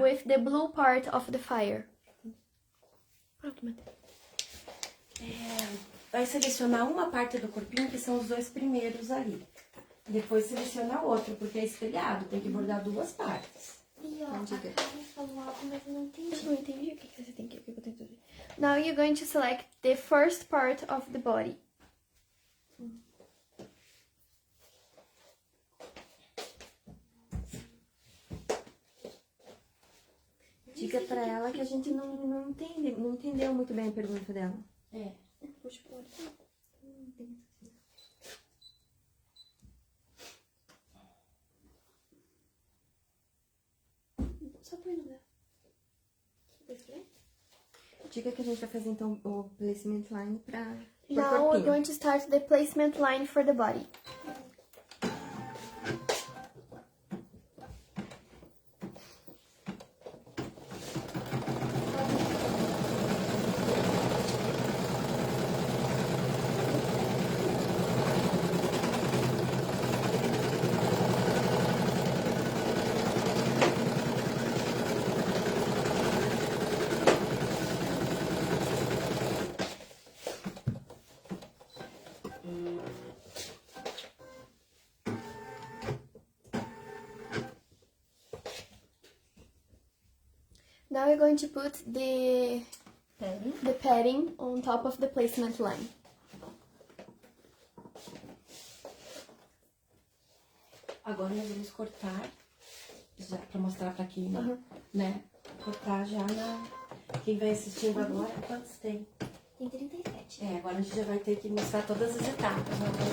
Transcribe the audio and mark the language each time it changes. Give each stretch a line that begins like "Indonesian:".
English: With the blue part of the fire.
Portuguese: Pronto, Mandri. Vai selecionar uma parte do corpinho, que são os dois primeiros ali. Depois seleciona outro, porque é espelhado, tem que bordar duas partes. E ó, a diga. Karen falou algo, mas eu não entendi. Eu não entendi o que você tem que eu tenho tudo.
English: Now you're going to select the first part of the body.
Portuguese: Diga pra ela que a gente não entendeu muito bem a pergunta dela. É. Puxa pro lado. Só põe no meu. Diga que a gente vai fazer então o placement line pra por
English: Now we're
Portuguese: corpinho.
English: going to start the placement line for the body. Now we're going to put the padding on top of the placement line.
Portuguese: Agora nós vamos cortar, já pra mostrar pra quem, né? Cortar já na... Quem vai assistindo agora, quantos tem? Tem 37. É, agora a gente já vai ter que mostrar todas as etapas, né?